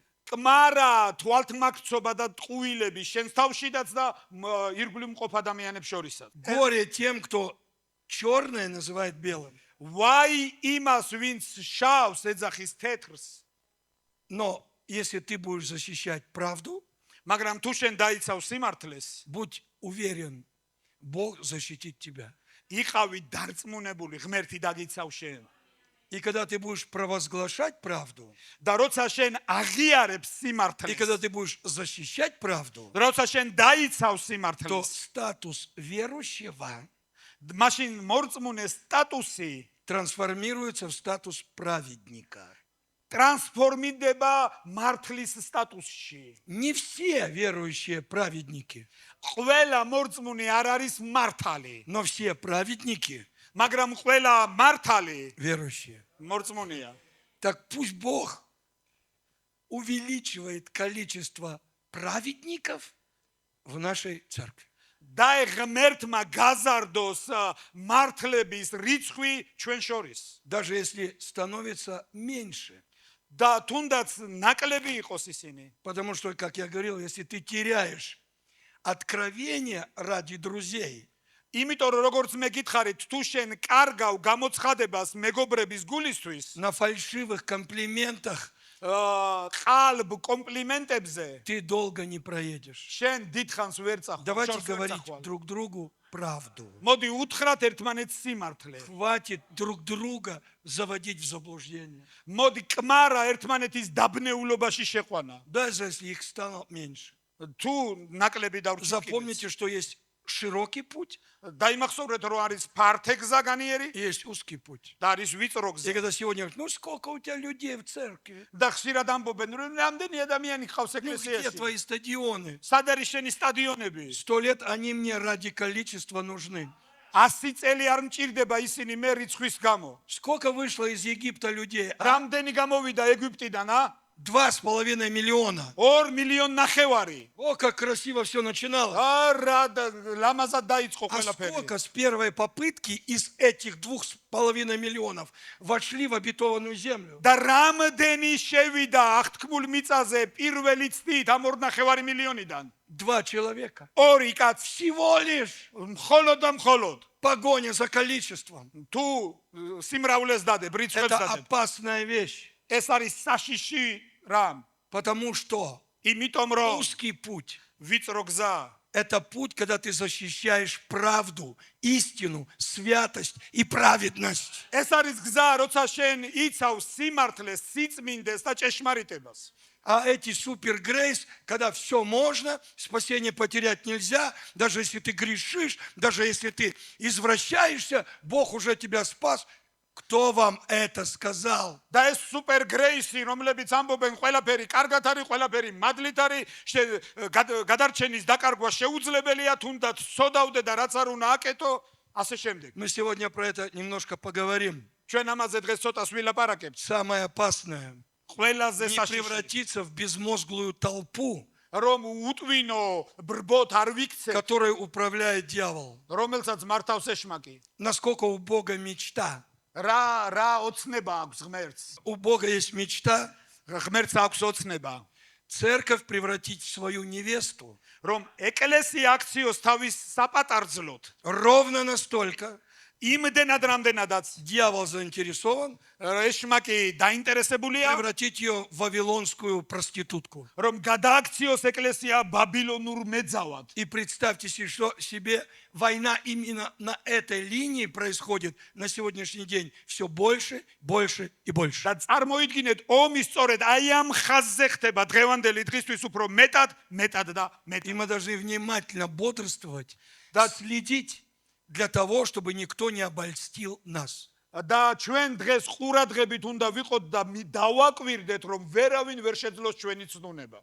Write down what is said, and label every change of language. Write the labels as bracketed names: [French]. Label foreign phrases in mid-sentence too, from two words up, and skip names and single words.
[Georgian] კმარა, თვალთმაქცობა და ტყუილები შენს თავშიდაც და ირგვლივ მყოფ ადამიანებს შორისაც. [Russian] Горе тем, кто черное называет белым. [Georgian] ვაი იმას, ვინც შავს ეძახის თეთრს. [Russian] Но если ты будешь защищать правду, [Georgian] მაგრამ თუ შენ დაიცავ სიმართლეს, [Russian] будь уверен, Бог защитит тебя. [Georgian] იყავი დარწმუნებული, ღმერთი დაგიცავ შენ. [Russian] И когда ты будешь провозглашать правду, [Georgian] და როცა შენ აღიარებ [Russian] и [Georgian] სიმართლეს, [Russian] когда ты будешь защищать правду, [Georgian] როცა შენ დაიცავ [Russian] то [Georgian] სიმართლეს, [Russian] статус верующего [Georgian] მაშინ მორწმუნე სტატუსი [Russian] трансформируется в статус праведника. [Georgian] ტრანსფორმირდება მართლის სტატუსში. [Russian] Не все верующие праведники, [Georgian] ყველა მორწმუნე არ არის მართალი, [Russian] но все праведники [Georgian] მაგრამ ყველა მართალი [Russian] верующие. [Georgian] მორწმუნეა. [Russian] Так пусть Бог увеличивает количество праведников в нашей церкви. [Georgian] და ღმერთმა გაზარდოს მართლების რიცხვი ჩვენ შორის. [Russian] Даже если становится меньше. [Georgian] და თუნდაც ნაკლები იყოს ისინი. [Russian] Потому что, как я говорил, если ты теряешь откровение ради друзей, [Georgian] იმიტომ რომ როგორც მე გითხარით, თუ შენ კარგავ გამოცხადებას მეგობრების გულისთვის, [Russian] на фальшивых комплиментах, [Georgian] ყალბ კომპლიმენტებზე, [Russian] ты долго не проедешь. [Georgian] შენ დიდხანს ვერ წახვალ. [Russian] Давайте говорить друг другу правду. [Georgian] მოდი უთხრათ ერთმანეთს სიმართლე. [Russian] Хватит друг друга заводить в заблуждение. [Georgian] მოდი კმარა ერთმანეთის დაბნეულობაში შეყვანა. [Russian] Даже если их стало меньше. [Georgian] თუ ნაკლები დავრჩით. [Russian] Запомните, что есть широкий путь [Georgian] დაიმახსოვრეთ რომ არის ფართე გზა განიერი [Russian] и есть узкий путь. [Georgian] და არის ვიწრო [Russian] И [Georgian] გზა. [Russian] когда сегодня говорят, ну сколько у тебя людей в церкви? [Georgian] და ხშირად ამბობენ რომ რამდენი ადამიანი გყავს [Russian] Ну где [Georgian] ეკლესიაში. [Russian] твои стадионы? [Georgian] სად არის შენი სტადიონები? [Russian] 100 лет они мне ради количества нужны. [Georgian] 100 წელი არ მჭირდება ისინი მე რიცხვის გამო. [Russian] Сколько вышло из Египта людей? [Georgian] რამდენი გამოვიდა ეგვიპტიდან, [Russian] а? 2,5 миллиона. [Georgian] 2 მილიონი ნახევარი. [Russian] О, как красиво все начиналось. [Georgian] არა ლამაზად დაიწყო [Russian] А [Georgian] ყველაფერი. [Russian] сколько с первой попытки из этих 2,5 миллионов вошли в обетованную землю? [Georgian] და რამდენი შევიდა აღთქმულ მიწაზე პირველი წლით ამ 2,5 მილიონიდან? [Russian] 2 человека. [Georgian] ორი კაცი. [Russian] Всего лишь [Georgian] მხოლოდ და მხოლოდ. [Russian] погоня за количеством. [Georgian] თუ სიმრავლეს დადებ, რიცხვებს [Russian] Это [Georgian] დადებ. [Russian] опасная вещь. [Georgian] ეს არის საშიში რამ. [Russian] Потому что [Georgian] იმიტომ რომ [Russian] узкий путь [Georgian] ვიწრო გზა – [Russian] это путь, когда ты защищаешь правду, истину, святость и праведность. [Georgian] ეს არის გზა, როცა შენ იცავს სიმართლეს, სიწმინდეს და ჭეშმარიტებას. [Russian] А эти супергрейс, когда все можно, спасение потерять нельзя, даже если ты грешишь, даже если ты извращаешься, Бог уже тебя спас. Кто вам это сказал? [Georgian] და ეს სუპერ გრეისი, რომლებიც ამბობენ ყველაფერი კარგად არის, ყველაფერი მადლით არის, გადარჩენის დაკარგვა შეუძლებელია, თუნდაც სოდავდე და რაც არ უნდა აკეთო, ასე შემდეგ. [Russian] Мы сегодня про это немножко поговорим. [Georgian] ჩვენ ამაზე დღეს ცოტას ვილაპარაკებთ. [Russian] Самое опасное [Georgian] ყველაზე [Russian] – не [Georgian] საშიში [Russian] превратиться в безмозглую толпу, [Georgian] რომ უტვინო ბრბოთ არ ვიქცე, [Russian] которой управляет дьявол. [Georgian] რომელსაც მართავს ეშმაკი. [Russian] Насколько у Бога мечта. [Georgian] რა ოცნება აქვს ღმერთს? [Russian] У Бога есть мечта [Georgian] ღმერთს აქვს ოცნება, [Russian] церковь превратить в свою невесту [Georgian] რომ ეკლესია აქციოს თავის საპატარძლოდ. [Russian] ровно настолько. [Georgian] იმდენად რამდენადაც [Russian] Дьявол заинтересован [Georgian] ეშმაკი დაინტერესებულია, [Russian] превратить ее в вавилонскую проститутку. [Georgian] რომ გადააქციოს ეკლესია ბაბილონურ მეძავად. [Russian] И представьте себе, война именно на этой линии происходит на сегодняшний день все больше, больше и больше. [Georgian] და წარმოიდგინეთ, ომი სწორედ აი ამ ხაზზე ხდება დღევანდელი დღისთვის უფრო მეტად და [Russian] И [Georgian] მეტად. [Russian] мы должны внимательно бодрствовать, Да. следить для того, чтобы никто не обольстил нас. [Georgian] და ჩვენ დღეს ყურადღებით უნდა ვიყოთ და დავაკვირდეთ, რომ ვერავინ ვერ შეძლოს ჩვენი ცნუნება.